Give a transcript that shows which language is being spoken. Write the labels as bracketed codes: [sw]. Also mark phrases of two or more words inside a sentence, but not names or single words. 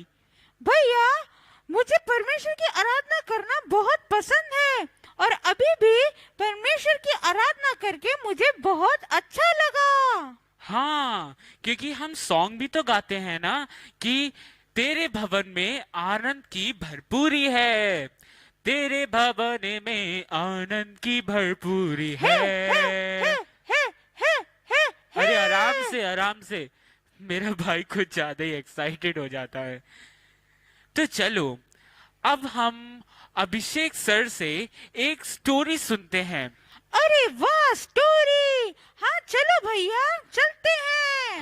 [hi] भैया मुझे परमेश्वर की आराधना करना बहुत पसंद है और अभी भी परमेश्वर की आराधना करके मुझे बहुत अच्छा लगा। हाँ, क्योंकि हम सॉन्ग भी तो गाते हैं ना कि तेरे भवन में आनंद की भरपूरी है, तेरे भवन में आनंद की भरपूरी है। हे, हे, हे, हे, अरे हे। आराम से, मेरा भाई कुछ ज्यादा ही एक्साइटेड हो जाता है। तो चलो अब हम अभिषेक सर से एक स्टोरी सुनते हैं। अरे वाह स्टोरी। हाँ चलो भैया चलते हैं।